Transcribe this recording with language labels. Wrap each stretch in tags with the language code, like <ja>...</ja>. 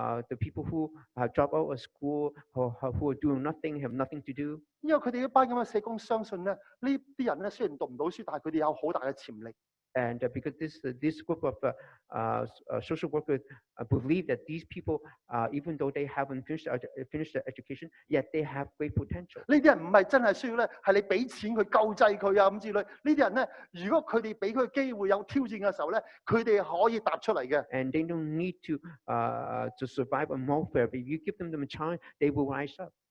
<en>The people who drop out of school, who are doing nothing, have nothing to do.</en> <yue>因為佢哋一班咁嘅社工相信咧，呢啲人咧雖然讀唔到書，但係佢哋有好大嘅潛力。</yue> <en>And because this group of social workers believe that these people, even though they haven't finished their education, yet they have great potential.</en> <yue>呢啲人唔係真係需要咧，係你俾錢佢救濟佢啊咁之類。呢啲人咧，如果佢哋俾佢機會有挑戰嘅時候咧，佢哋可以踏出嚟嘅。</yue> <en>And they don't need to survive on welfare. If you give them a chance, they will rise up.</en>